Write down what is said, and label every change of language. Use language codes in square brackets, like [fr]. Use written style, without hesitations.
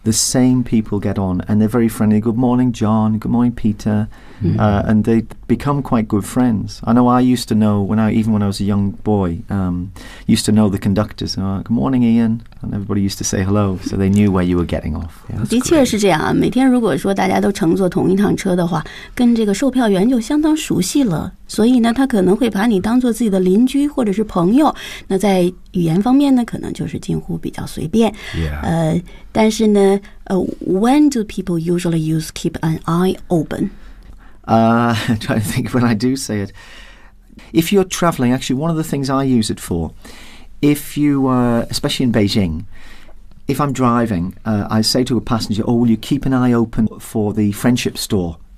[en] The same people get on and they're very friendly. Good morning, John. Good morning, Peter. And they become quite good friends. I know I used to know, when I was a young boy, used to know the conductors. Good morning, Ian. And everybody used to say hello, so they knew where you were getting off. [zh] Yeah, 的确是这样啊。每天如果说大家都乘坐同一趟车的话，跟这个售票员就相当熟悉了。所以呢，他可能会把你当做自己的邻居或者是朋友。那在语言方面呢，可能就是近乎比较随便。但是呢， [en] when do people usually use keep an eye open? I'm trying to think when I do say it. If you're traveling, actually, one of the things I use it for, if you, especially in Beijing, if I'm driving, I say to a passenger, oh, will you keep an eye open for the friendship store?